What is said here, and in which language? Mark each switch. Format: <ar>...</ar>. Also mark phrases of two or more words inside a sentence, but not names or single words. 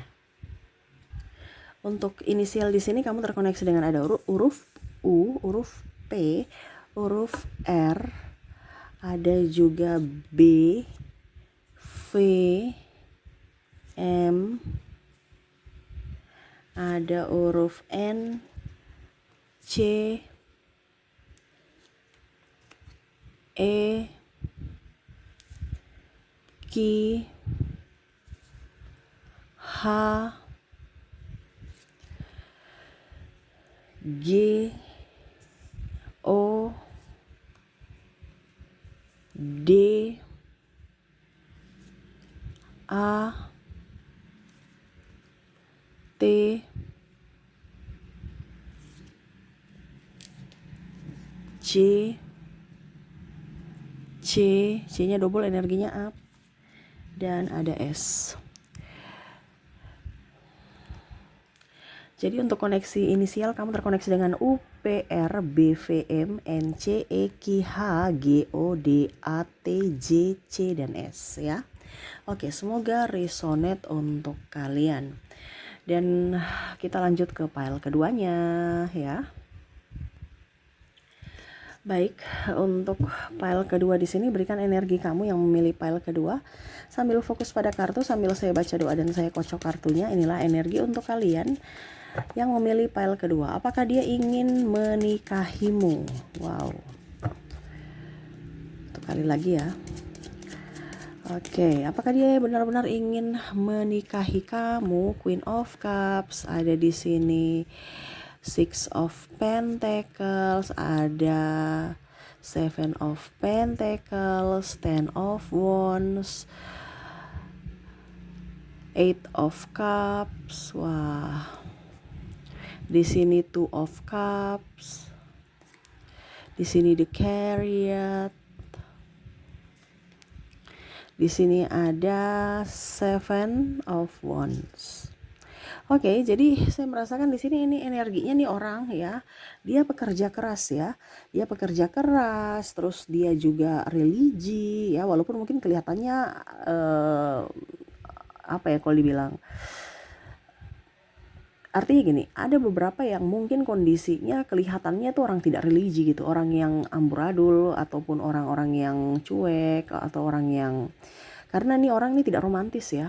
<id>Untuk inisial di sini kamu terkoneksi dengan ada huruf U, huruf P, huruf R, ada juga B, V, M, ada huruf N, C, E, Q, H, G, O, D, A, T, C, C-nya double, energinya up, dan ada S. Jadi untuk koneksi inisial kamu terkoneksi dengan U, P, R, B, V, M, N, C, E, Q, H, G, O, D, A, T, J, C, dan S ya. Oke, semoga resonate untuk kalian. Dan kita lanjut ke pile keduanya ya. Baik, untuk pile kedua di sini berikan energi kamu yang memilih pile kedua sambil fokus pada kartu sambil saya baca doa dan saya kocok kartunya. Inilah energi untuk kalian yang memilih pile kedua. Apakah dia ingin menikahimu? Wow. Satu kali lagi ya. Oke, apakah dia benar-benar ingin menikahi kamu? Queen of Cups ada di sini. Six of Pentacles, ada Seven of Pentacles, Ten of Wands, Eight of Cups. Wah. Di sini Two of Cups. Di sini The Chariot. Di sini ada Seven of Wands. Oke, jadi saya merasakan di sini ini energinya nih orang ya, dia pekerja keras ya, dia pekerja keras, terus dia juga religi ya, walaupun mungkin kelihatannya apa ya kalau dibilang, artinya gini, ada beberapa yang mungkin kondisinya kelihatannya tuh orang tidak religi gitu, orang yang amburadul ataupun orang-orang yang cuek atau orang yang, karena nih orang ini tidak romantis ya.</id>